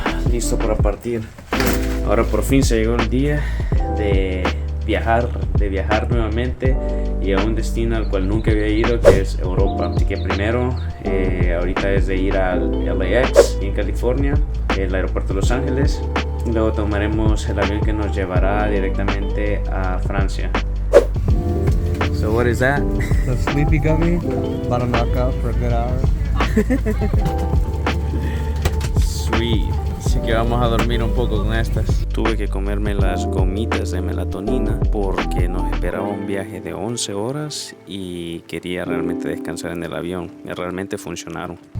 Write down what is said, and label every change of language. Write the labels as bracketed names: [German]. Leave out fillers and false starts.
[Spanish] Listo para partir. Ahora por fin se llegó el día de viajar nuevamente y a un destino al cual nunca había ido, que es Europa. Así que primero, ahorita es de ir al LAX en California, el aeropuerto de Los Ángeles. Luego tomaremos el avión que nos llevará directamente a Francia. [English] So what is that? The sleepy gummy, about to knock out for a good hour. Sweet. [Spanish] Así que vamos a dormir un poco con estas. Tuve que comerme las gomitas de melatonina porque nos esperaba un viaje de 11 horas y quería realmente descansar en el avión. Y realmente funcionaron.